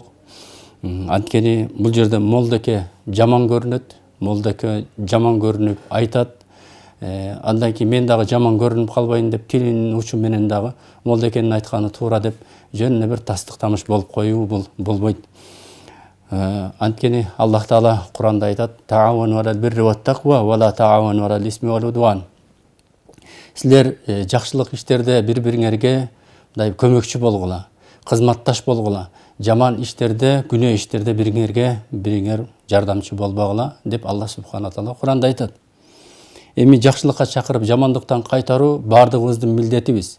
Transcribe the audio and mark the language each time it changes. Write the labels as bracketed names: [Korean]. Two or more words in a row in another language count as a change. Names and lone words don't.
[Kyrgyz] Анткени бул жерде молдоке жаман көрүнөт, молдоке жаман көрүнүп айтат. Андан кийин мен дагы жаман көрүнүп калбайын деп тилинин учу менен дагы молдокенин айтканы туура деп жөнүнө бир тастыктамыш болуп коюу бул болбойт. Анткени Аллах Таала Куранда айтат: [Arabic] "تعاونوا على البر والتقوى ولا تعاونوا على الإثم والعدوان." [Kyrgyz] Силер жакшылык иштерде бири-бириңерге мындай көмөкчү болгула, кызматташ болгула. Жаман иштерде, күнөө иштерде бириңер жардамчы болбогула деп Аллах Субхана Таала Куранда айтат. Эми жакшылыкка чакырып, жамандыктан кайтаруу баардыгыбыздын милдетибиз.